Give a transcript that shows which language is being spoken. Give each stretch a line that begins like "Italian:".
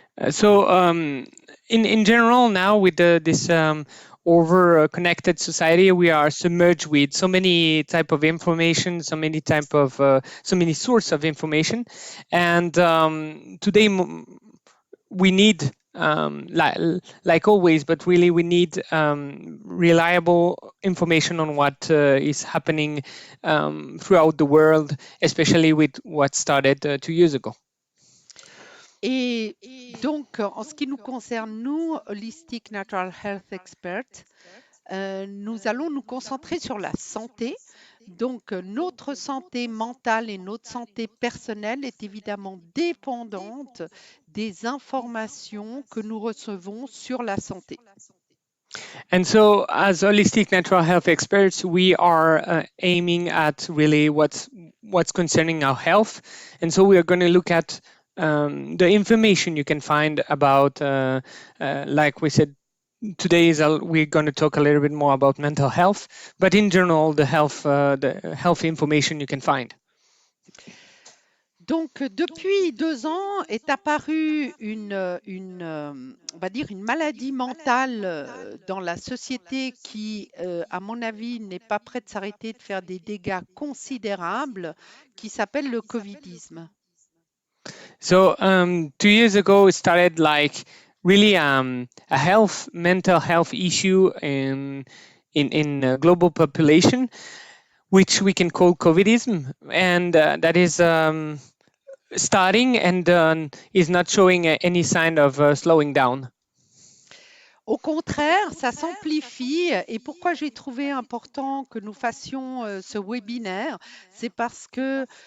English: So in general now with this over connected society, we are submerged with so many type of information, so many source of information, and today we need like always, but really we need reliable information on what is happening throughout the world, especially with what started 2 years ago.
French: Et donc, en ce qui nous concerne, nous, Holistic Natural Health Experts, nous allons nous concentrer sur la santé. Donc, notre santé mentale et notre santé personnelle est évidemment dépendante des informations que nous recevons sur la santé.
English: And so, as Holistic Natural Health Experts, we are aiming at really what's concerning our health. And so we are going to look at the information you can find about, like we said, today we're going to talk a little bit more about mental health, but in general, the health information you can find.
French: Donc, depuis 2 ans est apparue on va dire une maladie mentale dans la société qui, à mon avis, n'est pas prête de s'arrêter de faire des dégâts considérables, qui s'appelle le covidisme.
English: So 2 years ago, it started like really a mental health issue in a global population, which we can call COVIDism, and that is starting and is not showing any sign of slowing down.
French: Au contraire, ça s'amplifie. Et pourquoi j'ai trouvé important que nous fassions ce webinaire, c'est parce que